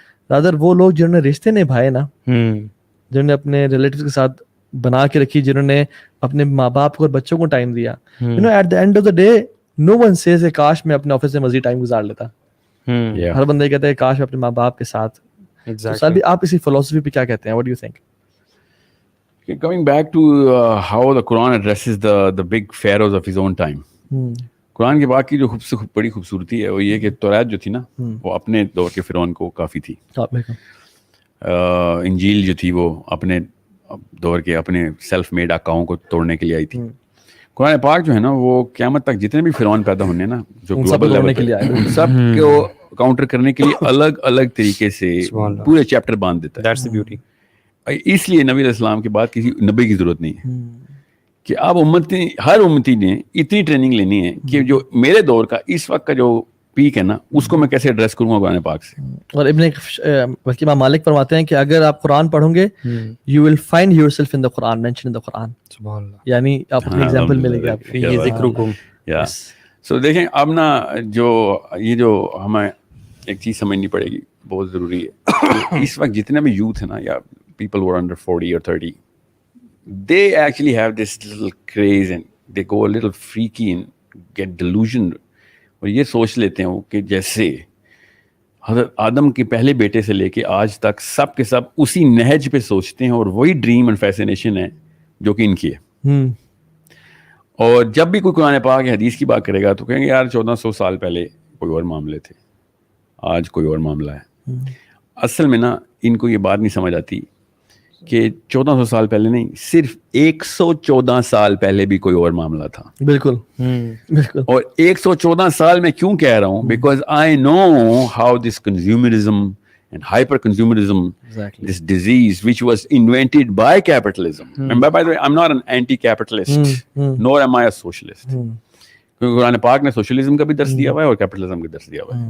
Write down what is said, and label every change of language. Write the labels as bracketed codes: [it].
[ur] Rather وہ لوگ جنہوں نے رشتے نبھائے نا, جنہوں نے اپنے ریلیٹیوز کے ساتھ بنا کے رکھی, جنہوں نے اپنے ماں باپ کو اور بچوں کو ٹائم دیا, [en] at the end of the day no one says [ur] کہ کاش میں اپنے آفس میں مزید ٹائم گزار لیتا. ہر بندہ کہتا ہے کاش میں اپنے ماں باپ کے ساتھ. سادی آپ اسی فلسفی پہ کیا کہتے ہیں, [en] what do you think? Coming back to how the Quran addresses the big pharaohs of his own time. [ur] قرآن کے باقی جو بڑی خوبصورتی ہے وہ یہ کہ توریت جو تھی نا وہ اپنے دور کے فرعون کو کافی تھی. انجیل جو تھی وہ اپنے دور کے اپنے سیلف میڈ آقاؤں کو توڑنے کے لیے آئی تھی. قرآن پاک جو ہے نا وہ قیامت تک جتنے بھی فرعون پیدا ہونے نا جو گلوبل لیول کے لیے سب کو کاؤنٹر کرنے کے لیے الگ الگ طریقے سے پورے چیپٹر باندھ دیتا ہے. [en] That's the beauty. [ur] اس لیے نبی علیہ السلام کے بعد کسی نبی کی ضرورت نہیں ہے کہ اب ہر امتی نے اتنی ٹریننگ لینی ہے کہ جو میرے دور کا اس وقت کا جو پیک ہے نا اس کو میں کیسے ایڈریس کروں گا قرآن پاک سے. اور بلکہ امام مالک فرماتے ہیں کہ اگر آپ قرآن پڑھو گے [en] You will find yourself in the Quran, mention in the Quran. [ur] سبحان اللہ. یعنی آپ کو ایگزامپل ملے گا آپ یہ ذکرکم. سو دیکھیں اب نا جو ہمیں ایک چیز سمجھنی پڑے گی, بہت ضروری ہے. اس وقت جتنے بھی یوتھ ہے نا یا [en] people who are under 40 or 30, they actually have this little craze and they go a little freaky and get delusioned. [ur] اور یہ سوچ لیتے ہیں کہ جیسے حضرت آدم کے پہلے بیٹے سے لے کے آج تک سب کے سب اسی نہج پہ سوچتے ہیں, اور وہی ڈریم اینڈ فیسینیشن ہے جو کہ ان کی ہے. اور جب بھی کوئی قرآن پاک یا حدیث کی بات کرے گا تو کہیں گے یار 1400 سال پہلے کوئی اور معاملے تھے, آج کوئی اور معاملہ ہے. اصل میں نا ان کو یہ بات نہیں سمجھ آتی کہ 1400 سال پہلے نہیں, صرف 114 سال پہلے بھی کوئی اور معاملہ تھا. بالکل. اور 114 سال میں کیوں کہہ رہا ہوں, [en] Because I know how this consumerism and hyper consumerism, this disease which was invented by capitalism. And by the way, I'm not an anti-capitalist, nor am I a socialist. [ur] کیونکہ قرآن پاک نے سوشلزم کا بھی درس دیا ہوا ہے اور کیپٹلزم کا درس دیا ہوا ہے.